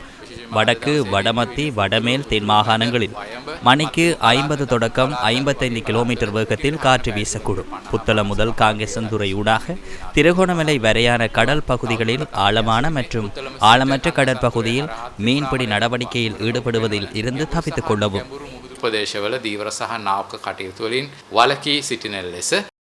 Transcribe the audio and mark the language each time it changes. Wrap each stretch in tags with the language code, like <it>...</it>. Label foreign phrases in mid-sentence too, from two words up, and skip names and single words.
<ta>வடக்கு வடமத்தி வடமேல் தென் மாகாணங்களில் மணிக்கு 50 தொடக்கம் 55 கிலோமீட்டர் வேகத்தில் காற்று வீசக்கூடும். புத்தளம் முதல் காங்கேசன்துறை ஊடாக திருகோணமலை வரையான கடல் பகுதிகளில் ஆழமான மற்றும் ஆழமற்ற கடற்பகுதியில் மீன்பிடி நடவடிக்கையில் ஈடுபடுவதில் இருந்து தப்பித்துக் கொள்ளவும்.</ta> <si>ප්‍රදේශවල දීවර සහ නාවක කටයුතු වලින් වලකී සිටින ලෙස</si>